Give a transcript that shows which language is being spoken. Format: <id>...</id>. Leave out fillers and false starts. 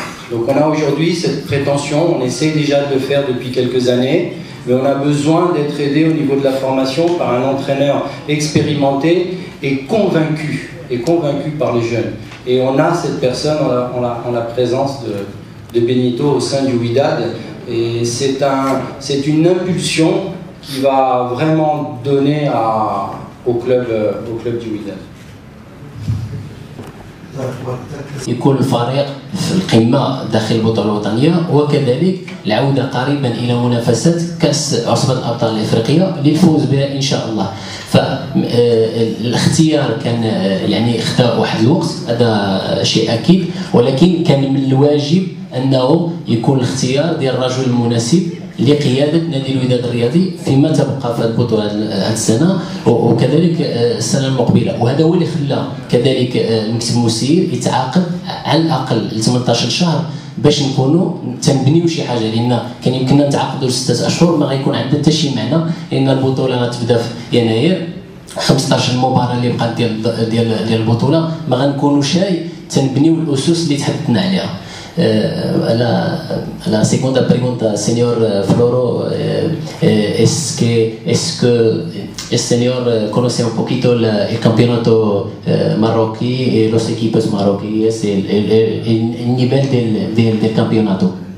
<fr>Donc on a aujourd'hui cette prétention, on essaie déjà de le faire depuis quelques années, mais on a besoin d'être aidé au niveau de la formation par un entraîneur expérimenté et convaincu par les jeunes. Et on a cette personne en la présence de Benito au sein du Wydad, et c'est une impulsion qui va vraiment donner au club du Wydad.</fr> <ar>يكون الفريق في القمة داخل البطولة الوطنية، وكذلك العودة قريبا إلى منافسات كأس عصبة الأبطال الإفريقية للفوز بها إن شاء الله. فالاختيار كان يعني اختار واحد الوقت، هذا شيء أكيد، ولكن كان من الواجب أنه يكون الاختيار ديال الرجل المناسب لقيادة نادي الوداد الرياضي فيما تبقى في البطولة هذه السنة وكذلك السنة المقبلة. وهذا هو اللي خلى كذلك المكتب المسير يتعاقد على الأقل ل 18 شهر باش نكونوا تنبنيو شي حاجة، لأن كان يمكننا نتعاقدوا 6 أشهر ما غيكون عندنا حتى شي معنى، لأن البطولة غتبدا في يناير. 15 مباراة اللي بقات ديال البطولة ما غنكونوا شاي تنبنيو الأسس اللي تحدثنا عليها.</ar> <es>La segunda pregunta, señor Floro, es que el señor conoce un poquito el campeonato marroquí y los equipos marroquíes, el nivel del campeonato.</es>